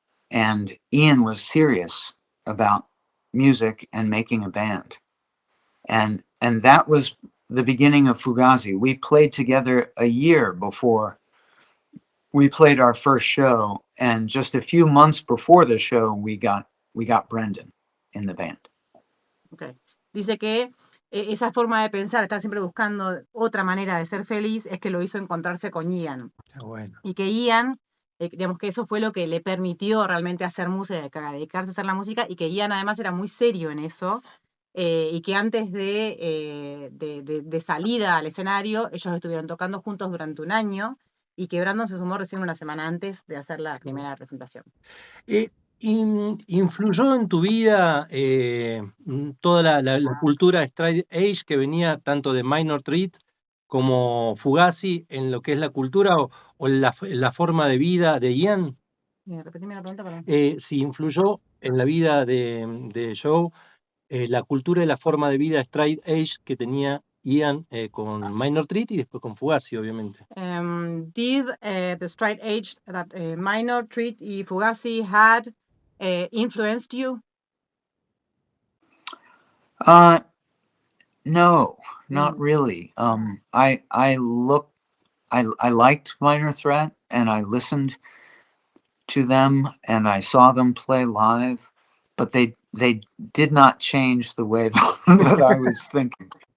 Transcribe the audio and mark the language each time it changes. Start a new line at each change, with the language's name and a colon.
English: And Ian was serious about music and making a band. And that was the beginning of Fugazi. We played together a year before we played our first show, and just a few months before the show, we got Brendan in the band. Okay.
Spanish: Dice que esa forma de pensar, estar siempre buscando otra manera de ser feliz, es que lo hizo encontrarse con Ian. bueno. Y que Ian, digamos que eso fue lo que le permitió realmente hacer música, dedicarse a hacer la música, y que Ian además era muy serio en eso, y que antes de salir al escenario, ellos estuvieron tocando juntos durante un año, y que Brandon se sumó recién una semana antes de hacer la primera presentación. ¿Influyó en tu vida toda la cultura straight edge que venía tanto de Minor Threat como Fugazi en lo que es la cultura o la forma de vida de Ian? Repetime la pregunta, perdón. Si influyó en la vida de Joe la cultura y la forma de vida straight edge que tenía Ian con Minor Threat y después con Fugazi, obviamente.
English: Did the straight edge that Minor Threat
Spanish: y
English: Fugazi had influenced you? No, not really. I liked Minor Threat, and I listened to them, and I saw them play live, but they did not change the way that I was thinking.